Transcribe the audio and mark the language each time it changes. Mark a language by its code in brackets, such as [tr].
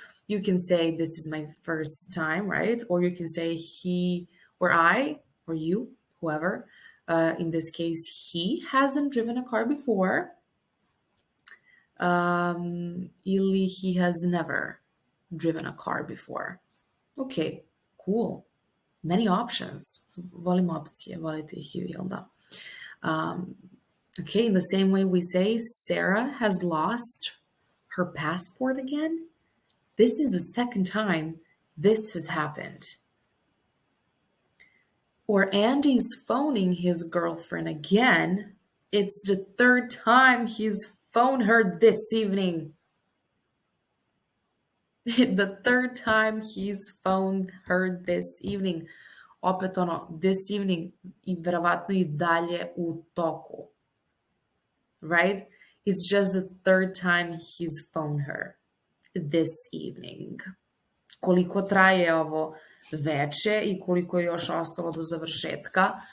[en] You can say, this is my first time, right? Or you can say he or I or you, whoever. In this case, he hasn't driven a car before. Ili he has never driven a car before. Okay, cool. Many options. [sr] Volim opcije, volite ih i vi, jel da? [en] Okay, in the same way we say Sarah has lost her passport again. This is the second time this has happened. Or Andy's phoning his girlfriend again. It's the 3rd time he's phoned her this evening. The 3rd time he's phoned her this evening. [sr] Opet this evening I verovatno I dalje u toku. Right? [en] It's just the 3rd time he's phoned her this evening. [sr] Koliko traje ovo veče i koliko je još ostalo do završetka.